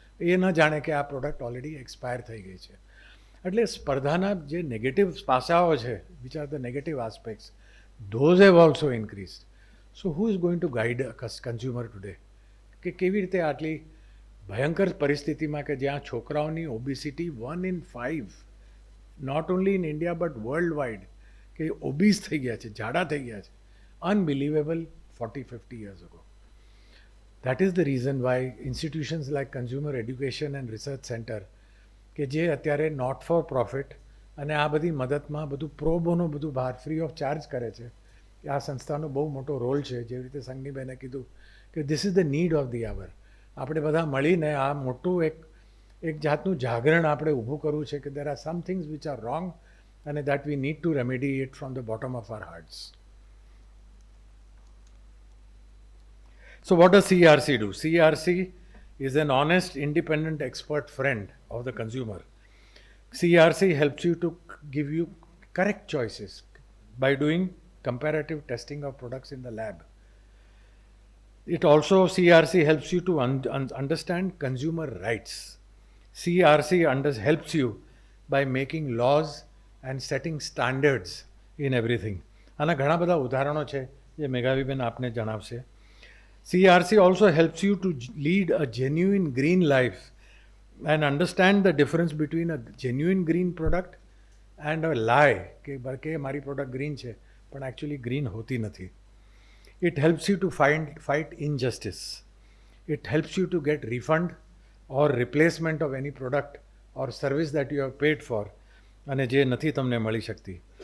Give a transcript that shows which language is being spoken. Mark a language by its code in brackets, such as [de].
[gu] એ ન જાણે કે આ પ્રોડક્ટ ઓલરેડી એક્સપાયર થઈ ગઈ છે. એટલે સ્પર્ધાના જે નેગેટિવ પાસાઓ છે, [en] Which are the negative aspects, those have also increase. So who is going to guide consumer today? [gu] કે કેવી રીતે આટલી ભયંકર પરિસ્થિતિમાં કે જ્યાં છોકરાઓની ઓબિસિટી 1 in 5, [en] not only in India but worldwide, [gu] કે ઓબીસ થઈ ગયા છે, જાડા થઈ ગયા છે. [en] Unbelievable 40-50 years ago. That is the reason why institutions like Consumer Education and Research Center, [gu] કે જે અત્યારે નોટ ફોર પ્રોફિટ અને આ બધી મદદમાં બધું પ્રો બોનો બધું બહાર ફ્રી ઓફ ચાર્જ કરે છે. આ સંસ્થાનો બહુ મોટો રોલ છે. જેવી રીતે સંગનીબેને કીધું કે [en] This is the need of the hour. [gu] આપણે બધા મળીને આ મોટું એક જાતનું જાગરણ આપણે ઊભું કરવું છે કે there [en] Are some things which are wrong અને that we need to remedy it from the bottom of our hearts. So what does CRC do? CRC is an honest, independent, expert friend of the consumer. CRC helps you to give you correct choices by doing comparative testing of products in the lab. It also, CRC helps you to understand consumer rights. CRC helps you by making laws and setting standards in everything. [gu] આના ઘણા બધા ઉદાહરણો છે જે મેઘાવીબેન આપને જણાવશે. [en] CRC also helps you to lead a genuine green life and understand the difference between a genuine green product and a lie [gu] કે મારી પ્રોડક્ટ ગ્રીન છે પણ actually green હોતી નથી. [en] It helps you to fight injustice. It helps you to get refund or replacement of any product or service that you have paid for [gu] અને જે નથી તમને મળી શકતી.